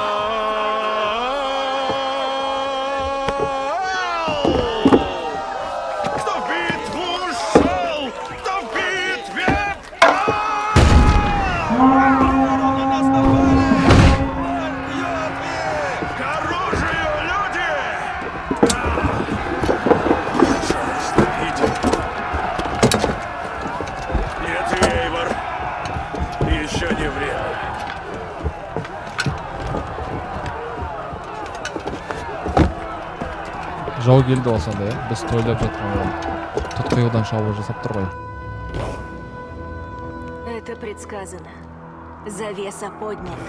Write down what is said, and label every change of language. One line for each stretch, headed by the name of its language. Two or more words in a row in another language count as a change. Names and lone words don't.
Russian: Кто в битву шел, кто в битве к оружию, люди! Пожалуйста, иди. Нет, Эйвор, еще не время.
Kazakh: Жау келді осында, иә? Біз тойлап жатқан тұтқиылдан шабуыл жасап тұр ғой.
Russian: Это предсказано. Завеса поднята.